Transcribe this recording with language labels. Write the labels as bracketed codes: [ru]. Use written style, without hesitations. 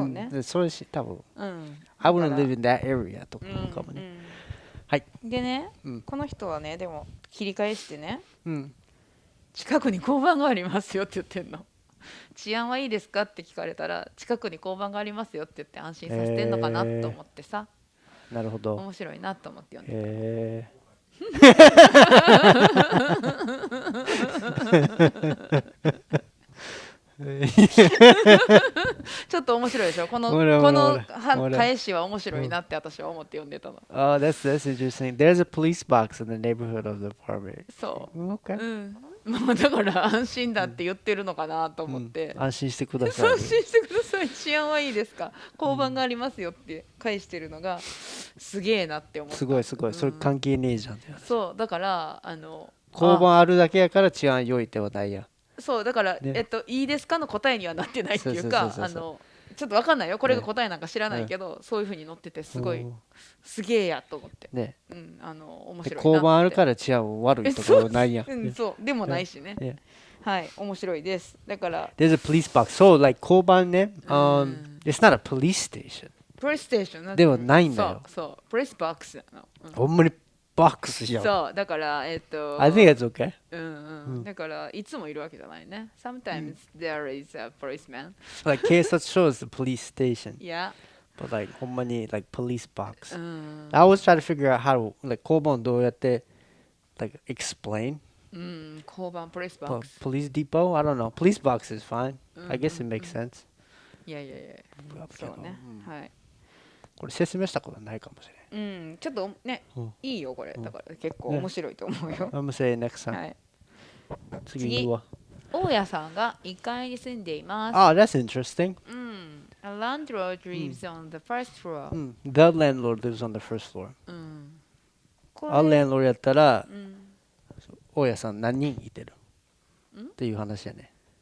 [ja] でそれ多分、 [en] I wouldn't live in that area [ja] とかもね。はい。でね、この人はね、でも切り返してね、近くに交番がありますよって言ってんの。治安はいいですかって聞かれたら、近くに交番がありますよって言って安心させてんのかなと思ってさ。なるほど。面白いなと思って読んでた。ちょっと面白いでしょ。この返しは面白いなって私は思って読んでたの。 [en] That's interesting. There's a police box in the neighborhood of the apartment. [ja] そう。 [en] Okay. [ja] だから安心だって言ってるのかなと思って。安心してください。安心してください。治安はいいですか。交番がありますよって返してるのがすげえなって思った。すごい。それ関係ねえじゃん。そうだから交番あるだけやから治安良いではないやん。そうだから、いいですかの答えにはなってないっていうか、ちょっと分かんないよ、これが答えなんか知らないけど、そういう風に載っててすげえやと思って、面白いなって。交番あるから治安悪いところないやん。そうでもないしね。はい、面白いです。だから [en] There's a police box. So like 交番ね、it's not a police station. [ja] プレステーションではないんだよ。そう、プレスボックスなの。ほんまにボックスじゃん。そうだから [en] I think it's okay. [ja] だからいつもいるわけじゃないね。 [en] Sometimes there is a policeman. Like 警察署 is the police station. Yeah. But like [ja] ほんまに [en] like police box. I always try to figure out how to like 交番 [ja] どうやって [en] like explain. 交番 police box. Police depot? I don't know. Police box is fine. I guess it makes sense. [ja] いやそうね。はい。これ説明したことないかもしれない。ちょっとね、いいよこれ。だから結構面白いと思うよ。 [en] I'm gonna say it next time. [ja] 次は大家さんが1階に住んでいます。 [en] Oh, that's interesting. A landlord lives on the first floor. The landlord lives on the first floor. [ja] A landlord やったら、大家さん何人いてるっていう話やね。